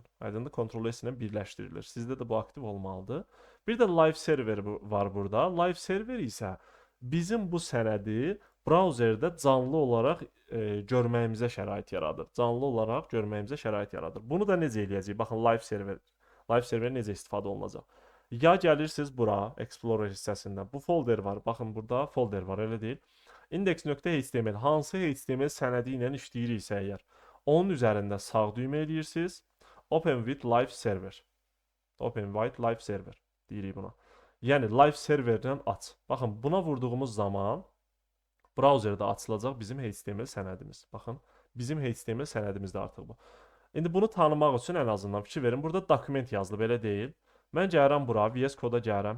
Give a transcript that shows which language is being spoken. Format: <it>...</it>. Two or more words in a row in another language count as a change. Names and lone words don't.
<az>Aydındır, Ctrl-S ilə birləşdirilir. Sizdə də bu aktiv olmalıdır. Bir də live server var burada. Live server isə bizim bu sənədi brauzerdə canlı olaraq görməyimizə şərait yaradır. Canlı olaraq görməyimizə şərait yaradır. Bunu da necə eləyəcəyik? Baxın, live server. Live server necə istifadə olunacaq? Ya gəlirsiniz bura, Explorer hissəsində. Bu folder var. Baxın, burada folder var, elə deyil. Index.html hansı HTML sənədi ilə işləyiriksə əgər, onun üzərində sağ düymə eləyirsiniz.</az> <en>Open with live server. Open with live server</en> <az>deyirik buna. Yəni, live serverdən aç. Baxın, buna vurduğumuz zaman brauzerdə açılacaq bizim HTML sənədimiz. Baxın, bizim HTML sənədimiz də artıq bu. İndi bunu tanımaq üçün ən azından fikir verin. Burada dokument yazılıb, belə deyil. Mən gəlirəm bura, VS Code'a gəlirəm.</az>